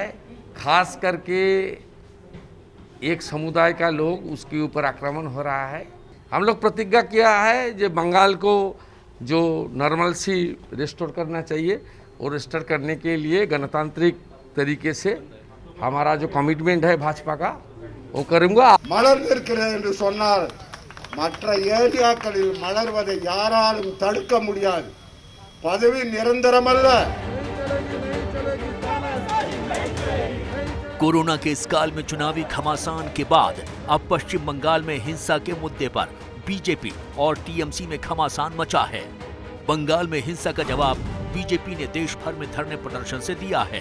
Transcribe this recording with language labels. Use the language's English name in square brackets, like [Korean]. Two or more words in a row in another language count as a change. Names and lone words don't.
[Hindi] खास करके एक समुदाय का लोग उसके ऊपर आक्रमण हो रहा है। हम लोग प्रतिज्ञा किया है जो बंगाल को जो [English] normalcy restore [Hindi] करना चाहिए, और रिस्टोर करने के लिए गणतांत्रिक तरीके से हमारा जो कमिटमेंट है भाजपा का, वो करूँगा। [Tamil] மலர்ந்திருக்கிறது சொன்னால் மற்ற ஏரியாக்களில் மலர்வதை யாராலும் தடுக்க முடியாது. பதவி நிரந்தரமல்ல. [Hindi] कोरोना के इस काल में चुनावी घमासान के बाद अब पश्चिम बंगाल में हिंसा के मुद्दे पर बीजेपी और टीएमसी में घमासान मचा है। बंगाल में हिंसा का जवाब बीजेपी ने देश भर में धरने प्रदर्शन से दिया है।